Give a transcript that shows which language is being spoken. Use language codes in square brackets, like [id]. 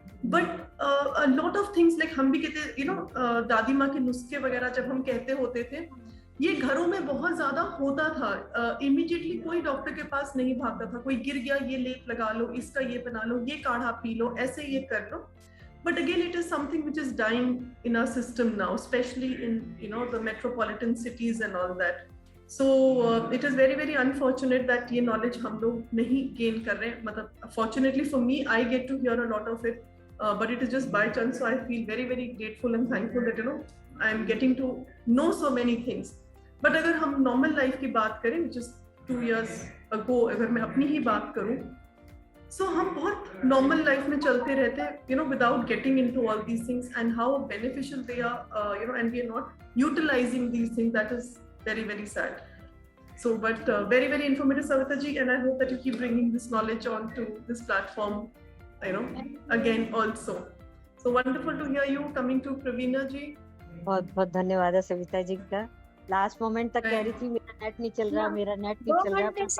[en] But a lot of things like [hi] हम भी कहते दादी माँ के नुस्खे वगैरह जब हम कहते होते थे, ये घरों में बहुत ज्यादा होता था. इमीडिएटली कोई डॉक्टर के पास नहीं भागता था. कोई गिर गया, ये लेप लगा लो, इसका ये बना लो, ये काढ़ा पी लो, ऐसे ये कर लो. [en] But again, it is something which is dying in our system now, especially in the metropolitan cities and all that. So it is very very unfortunate that [hi] ये knowledge हम लोग नहीं gain कर रहे हैं. [en] मतलब fortunately for me, I get to hear a lot of it, but it is just by chance. So I feel very very grateful and thankful that I am getting to know so many things. But [hi] अगर हम normal life की बात करें, [en] which is 2 years ago, [hi] अगर मैं अपनी ही बात करूं, [en] so [hi] हम बहुत normal life में चलते रहते हैं, [en] without getting into all these things and how beneficial they are, and we are not utilizing these things. That is very very sad. So, but very very informative, Savita ji, and I hope that you keep bringing this knowledge onto this platform, again also. So wonderful to hear you. Coming to Praveena ji. [hi] बहुत बहुत धन्यवाद है सविता जी का. Last moment तक कह रही थी मेरा नेट नहीं चल रहा, मेरा नेट नहीं चल रहा,